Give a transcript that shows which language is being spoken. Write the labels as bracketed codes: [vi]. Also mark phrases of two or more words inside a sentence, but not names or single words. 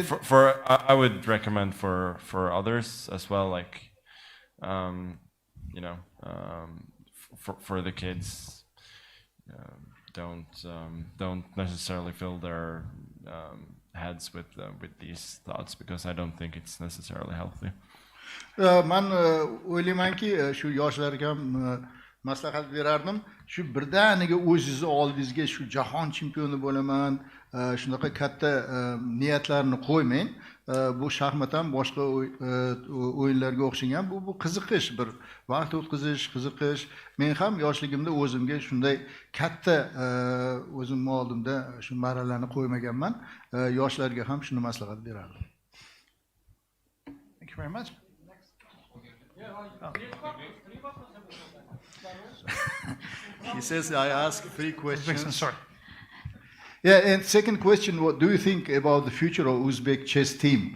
[en] I would recommend for others as well, like for the kids, don't necessarily fill their heads with these thoughts, because I don't think it's necessarily healthy. [uz] Man o'ylaymanki shu yoshlarga ham maslahat berardim. Shu birdaniga o'zingizni oldingizga shu jahon chempioni bo'laman, shunaqa katta niyatlarni qo'ymang. Bu shaxmat ham boshqa o'yinlarga o'xshagan. Bu qiziqish, bir vaqt o'tkazish, qiziqish. Men ham yoshligimda o'zimga shunday katta o'zim oldimda shu marralarni qo'ymaganman. Yoshlarga ham shuni maslahat berardim. [en] Thank you very much. He says I ask 3 questions. Sorry. Yeah, and second question, what do you think about the future of Uzbek chess team?